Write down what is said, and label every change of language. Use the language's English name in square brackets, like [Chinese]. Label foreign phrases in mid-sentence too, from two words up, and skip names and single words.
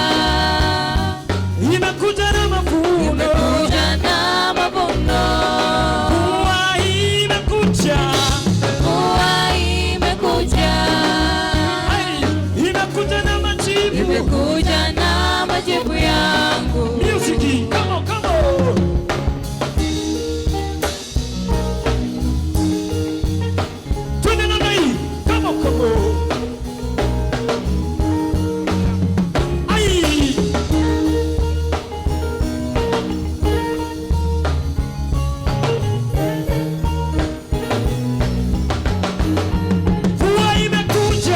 [Swahili] imekuja na mavuno, imekuja na mavuno, mvua imekuja, mvua imekuja, ai, imekuja na majibu, imekuja na majibu yangu. [English] music, come on, come on. [Swahili] Twende namna hii, [English] come on, come on. [Swahili] Ai, mvua imekuja,